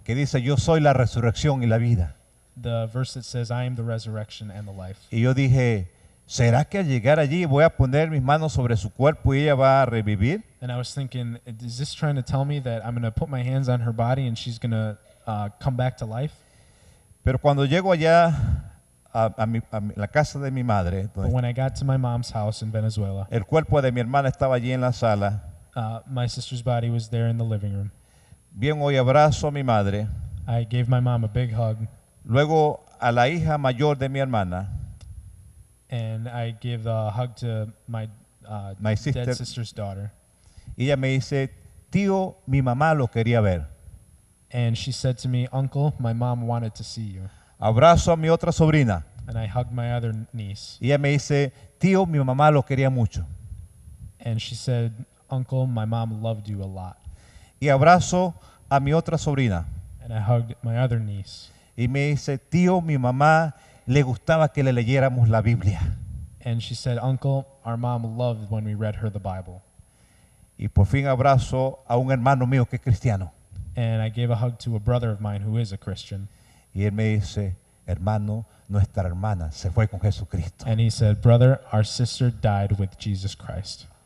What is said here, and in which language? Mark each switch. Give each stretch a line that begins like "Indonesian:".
Spanish: que dice, yo soy la resurrección y la vida.
English: The verse that says, I am the resurrection and the life.
Spanish: Y yo dije, ¿será que al llegar allí voy a poner mis manos sobre su cuerpo y ella va a revivir?
English: And I was thinking, is this trying to tell me that I'm going to put my hands on her body and she's going to come back to life?
Spanish: Pero cuando llego allá a la casa de mi madre,
English: But when I got to my mom's house in Venezuela,
Spanish: el cuerpo de mi hermana estaba allí en la sala,
English: my sister's body was there in the living room.
Spanish: bien hoy abrazo a mi madre,
English: I gave my mom a big hug,
Spanish: luego a la hija mayor de mi hermana,
English: and I gave a hug to my My sister- dead sister's daughter.
Spanish: y ella me dice, tío, mi mamá lo quería ver.
English: And she said to me, Uncle, my mom wanted to see you.
Spanish: Abrazo a mi otra sobrina,
English: And I hugged my other niece.
Spanish: y ella me dice, tío, mi mamá lo quería mucho.
English: And she said, Uncle, my mom loved you a lot.
Spanish: Y abrazo a mi otra sobrina,
English: And I hugged my other niece.
Spanish: y me dice, tío, mi mamá le gustaba que le leyéramos la Biblia.
English: And she said, Uncle, our mom loved when we read her the Bible.
Spanish: Y por fin abrazo a un hermano mío que es cristiano.
English: And I gave a hug to a brother of mine who is a Christian.
Spanish: Y él me dice, hermano, nuestra hermana se fue con Jesucristo.
English: And he said, Brother, our sister died with Jesus Christ.